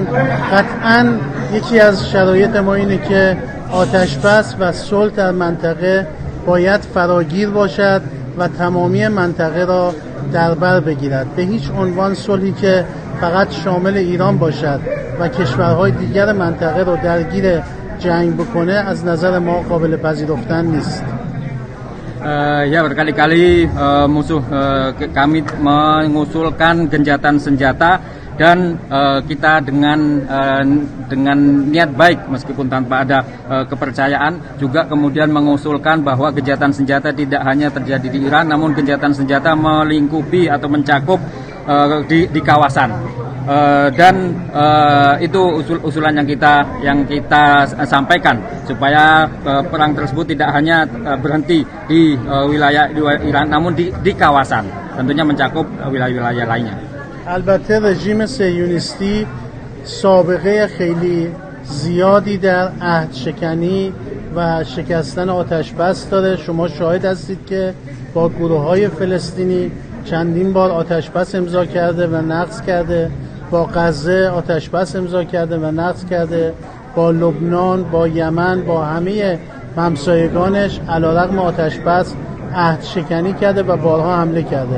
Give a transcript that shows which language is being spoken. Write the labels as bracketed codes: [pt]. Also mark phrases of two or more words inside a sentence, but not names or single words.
[fa] قطعاً یکی از شرایط ما اینه که آتش بس و صلح در منطقه باید فراگیر باشد و تمامی منطقه را در بر بگیرد. به هیچ عنوان صلحی که فقط شامل ایران باشد و کشورهای دیگر منطقه را درگیر جنگ بکنه از نظر ما قابل پذیرفتن نیست. [id] Ya, berkali-kali musuh kami mengusulkan gencatan senjata dan kita dengan niat baik meskipun tanpa ada kepercayaan juga kemudian mengusulkan bahwa gencatan senjata tidak hanya terjadi di Iran, namun gencatan senjata melingkupi atau mencakup di kawasan. Dan itu usulan yang kita sampaikan supaya perang tersebut tidak hanya berhenti di wilayah Iran, namun di kawasan, tentunya mencakup wilayah-wilayah lainnya. [fa] البته رژیم صهیونیستی سابقه خیلی زیادی در عهد شکنی و شکستن آتش بس داره. شما شاهد هستید که با گروه‌های فلسطینی چندین بار آتش بس امضا کرده و نقض کرده، با غزه آتش بس امضا کرده و نقض کرده، با لبنان، با یمن، با همه همسایگانش علیرغم آتش بس عهد شکنی کرده و بارها حمله کرده.